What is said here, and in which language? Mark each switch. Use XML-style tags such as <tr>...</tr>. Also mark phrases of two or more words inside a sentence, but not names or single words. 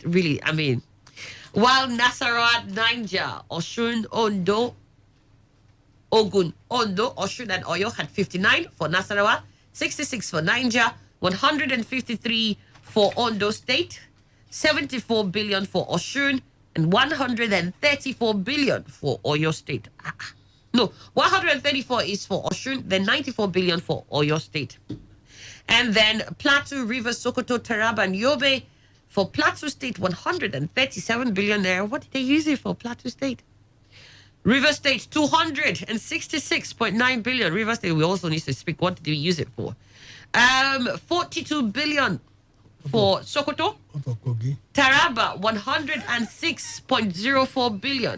<en>Really, I mean, while Nasarawa, Niger, Osun, Ondo, Ogun, Ondo, Osun, and Oyo had 59 for Nasarawa, 66 for Niger, 153 for Ondo State, 74 billion for Osun, and 134 billion for Oyo State. No, 134 is for Osun, then 94 billion for Oyo State. And then Plateau, Rivers, Sokoto, Taraba, and Yobe. For Plateau State, 137 billion there. What did they use it for, Plateau State? River State, 266.9 billion. River State, we also need to speak. What did we use it for? 42 billion for Sokoto. Taraba, 106.04 billion.</en>